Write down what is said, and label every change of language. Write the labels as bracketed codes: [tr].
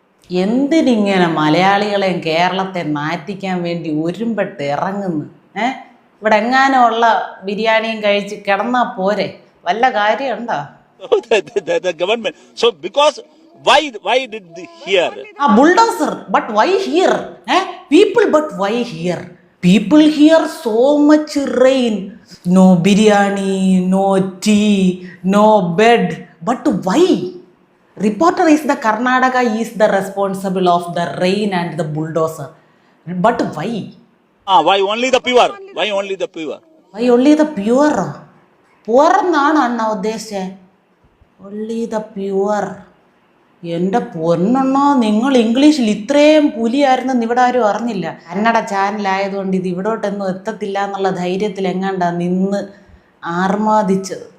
[ml] എന്തിനിങ്ങനെ മലയാളികളെയും കേരളത്തെ നാറ്റിക്കാൻ വേണ്ടി ഒരുമ്പെട്ട് ഇറങ്ങുന്നു? ഇവിടെ എങ്ങാനുള്ള ബിരിയാണിയും കഴിച്ച് കിടന്നാ പോരെ, വല്ല കാര്യമുണ്ടോ? [en] the government. So because why did they here? Bulldozer, but why here? People, but why here? People here so much rain, no biryani, no tea, no bed, but why? Reporter is the Karnataka is the responsible of the rain and the bulldozer, but why? Why only the pure? Why only the pure? Why only the pure? [ml] Poor എന്നാണ് അണ്ണ ഉദ്ദേശിച്ചത്. [en] only the pure. [ml] എൻ്റെ പൊന്നെണ്ണോ, നിങ്ങൾ ഇംഗ്ലീഷിൽ ഇത്രയും പുലിയായിരുന്നെന്ന് ഇവിടെ ആരും അറിഞ്ഞില്ല. കന്നഡ ചാനലായതുകൊണ്ട് ഇത് ഇവിടോട്ടൊന്നും എത്തത്തില്ല എന്നുള്ള ധൈര്യത്തിൽ എങ്ങാണ്ടാ നിന്ന് ആർമാദിച്ചത്.